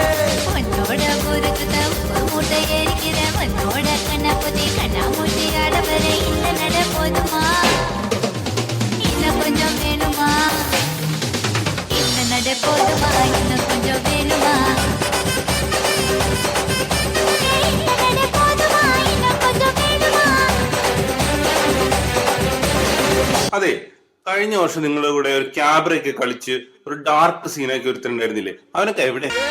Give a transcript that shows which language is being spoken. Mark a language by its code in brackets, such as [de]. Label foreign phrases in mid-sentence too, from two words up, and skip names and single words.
[ta] உன்னோட பொறுக்குத உப்பு மூட்டை எரிக்கிற உன்னோட கண்ணப்புதி கண்ணாமூட்டி ஆடவர இந்த நட போதுமா இன்னும் கொஞ்சம் வேணுமா இந்த நட போதுமா இன்னும் கொஞ்சம் வேணுமா [ml] അതെ, കഴിഞ്ഞ വർഷം നിങ്ങളുടെ കൂടെ ഒരു ക്യാബറയൊക്കെ കളിച്ച് ഒരു ഡാർക്ക് സീനൊക്കെ ഒരുത്തരുണ്ടായിരുന്നില്ലേ? അവനൊക്കെ എവിടെ?